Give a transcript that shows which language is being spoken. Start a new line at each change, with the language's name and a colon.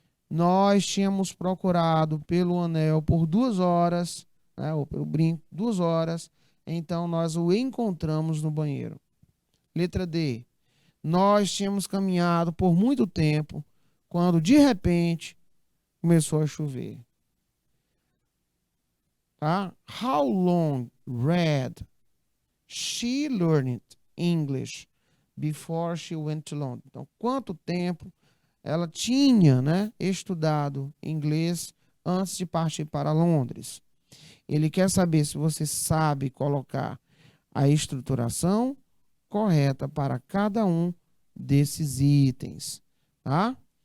Portuguese: Nós tínhamos procurado pelo anel por 2 horas, né, ou pelo brinco, 2 horas, então nós o encontramos no banheiro. Letra D. Nós tínhamos caminhado por muito tempo, quando de repente começou a chover. Tá?
English: How long read she learned English before she went to London?
Portuguese: Então, quanto tempo ela tinha, né, estudado inglês antes de partir para Londres? Ele quer saber se você sabe colocar a estruturação correta para cada um desses itens, tá?